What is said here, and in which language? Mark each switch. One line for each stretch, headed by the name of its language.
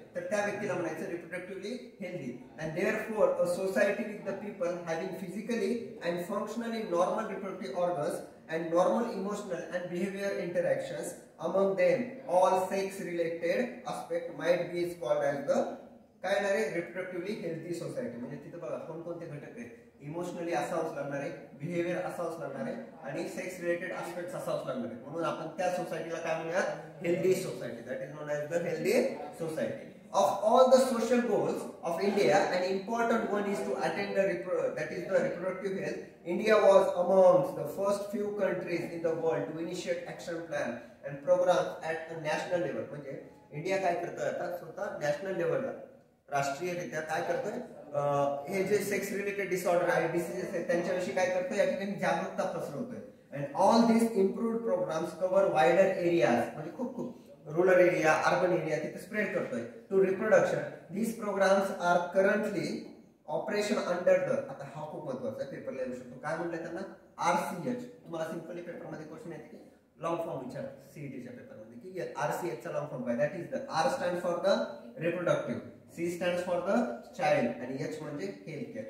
Marathi: तर त्या व्यक्तीला म्हणायचं
English: Reproductively healthy. And therefore a society with the people having physically and functionally normal reproductive organs and normal emotional and behavior interactions among them, all sex related aspect might be called as the
Marathi: काय ना रे
English: Reproductively healthy society.
Marathi: म्हणजे तिथं बघा कोणकोणते घटक आहेत. Emotionally असावंच लागणार आहे, बिहेवियर असावंच लागणार आहे आणि सेक्स रिलेटेड एस्पेक्ट्स असावंच लागणार आहे. म्हणून आपण त्या सोसायटीला काय म्हणूयात?
English: Healthy society. That is known as the healthy society. Of all the social goals of India, an important one is to attain the reproductive health. India was amongst the first few countries in the world to initiate action plan and programs at a national level.
Marathi: म्हणजे India काय करतोय आता स्वतः national लेवलला, राष्ट्रीयरित्या काय करतोय? हे जे सेक्स रिलेटेड डिसऑर्डर आहे, डिसीजेस आहेत, त्यांच्याविषयी काय करतोय? या ठिकाणी जागरूकता पसरवतोय.
English: And all these improved programs cover wider areas,
Marathi: म्हणजे खूप
English: rural area, urban area
Marathi: तिथे स्प्रेड करतोय
English: To reproduction. these programs are currently operation under the,
Marathi: आता हा खूप महत्त्वाचा आहे, पेपरला येऊ शकतो. काय म्हणलं त्यांना? RCH. तुम्हाला सिंपली पेपर मध्ये क्वेश्चन येते की लॉंग फॉर्म विचार सीईटीच्या पेपर मध्ये की RCH चा लॉंग फॉर्म काय?
English: That is the R stand for the reproductive, C stand for the child आणि H म्हणजे health care.